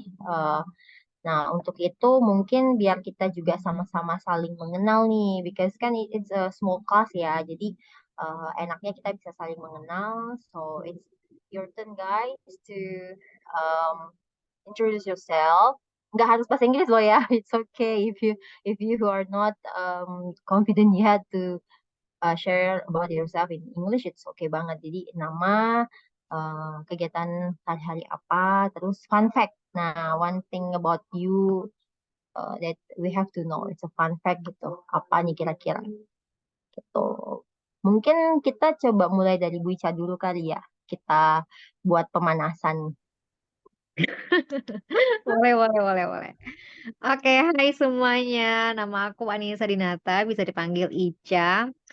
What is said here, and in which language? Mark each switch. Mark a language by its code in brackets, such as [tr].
[id] Eh, Nah, untuk itu mungkin biar kita juga sama-sama saling mengenal nih, because kan it's a small class ya, jadi enaknya kita bisa saling mengenal. [en] So it's your turn guys to um, introduce yourself. Nggak harus bahasa Inggris loh ya, it's okay if you are not confident yet to share about yourself in English, it's okay banget. Jadi nama, [id] kegiatan sehari-hari apa, terus fun fact. [en] Nah, one thing about you that we have to know, it's a fun fact gitu. [id] Apa nih kira-kira gitu. Mungkin kita coba mulai dari Bu Ica dulu kali ya. Kita buat pemanasan. Boleh, boleh, boleh, boleh. Oke, hai semuanya. Nama aku Anissa Dinata, bisa dipanggil Ica.